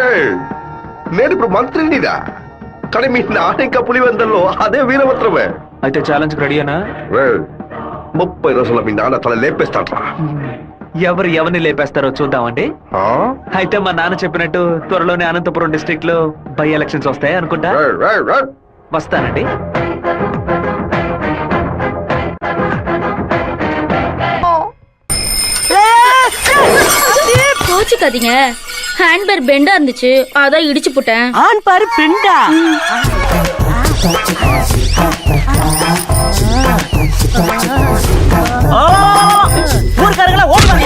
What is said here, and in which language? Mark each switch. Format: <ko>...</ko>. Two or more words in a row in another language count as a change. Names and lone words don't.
<te>నేను ఇప్పుడు మంత్రినిగా, కానీ మీ నాన్న ఇంకా పులివెందల్లో అదే వీరభద్రమే. అయితే ఛాలెంజ్ రెడీనా? 30 రోజుల్లో మీ నాన్న తల లేపేస్తాడ్రా. ఎవరు ఎవరిని లేపేస్తారో చూద్దామండి. అయితే మా నాన్న చెప్పినట్టు త్వరలోనే అనంతపురం డిస్ట్రిక్ట్ లో</te> <en>by elections</en> <te>వస్తాయి అనుకుంటా. వస్తానండి.</te> <ta>கோச்சுக்காதீங்க, ஹேண்ட்பேர் பெண்டா இருந்துச்சு, அதான் இடிச்சு போட்டேன். ஆன் பாரு பெண்டா. ஊர்க்காரங்களா ஓடுவாங்க.</ta>